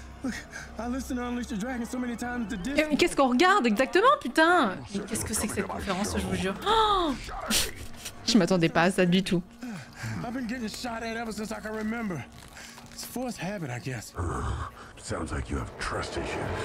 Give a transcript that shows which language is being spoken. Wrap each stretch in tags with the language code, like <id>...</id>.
<en>Look, I listened to Unleash the Dragon so many times to</en> <fr>Mais qu'est-ce qu'on regarde exactement, putain? Mais qu'est-ce que c'est que cette conférence, je vous jure? Oh, je m'attendais pas à ça du tout.</fr> <en>I've been getting shot at ever since I can remember. It's forced habit, I guess. Sounds like you have trust issues.</en>